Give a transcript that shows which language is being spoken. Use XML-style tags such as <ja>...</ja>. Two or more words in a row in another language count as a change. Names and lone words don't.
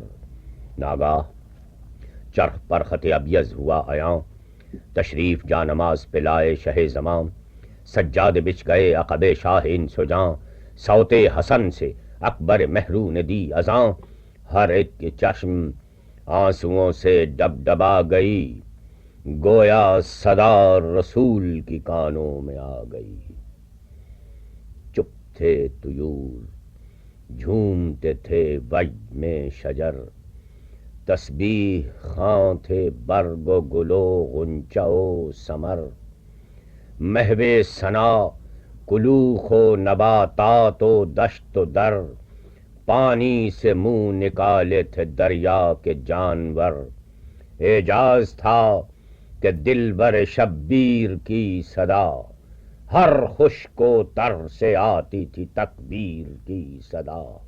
<ur>ناگاہ چرخ پر خط ابیض ہوا عیاں، تشریف جا نماز پہ لائے شہ زماں، سجاد بچھ گئے عقب شاہ ان سجاں، صوت حسن سے اکبر مہرو نے دی اذاں، ہر ایک کے چشم آنسوؤں سے ڈب ڈبا گئی، گویا صدا رسول کی کانوں میں آ گئی۔ چپ تھے طیور، جھومتے تھے وجد میں شجر، تسبیح خواں تھے برگ و گل و غنچہ و ثمر، محو ثنا کلوخ و نباتات و دشت و در، پانی سے منہ نکالے تھے دریا کے جانور، اعجاز تھا کہ دلبر شبیر کی صدا، ہر خشک و تر سے آتی تھی تکبیر کی صدا۔</ur>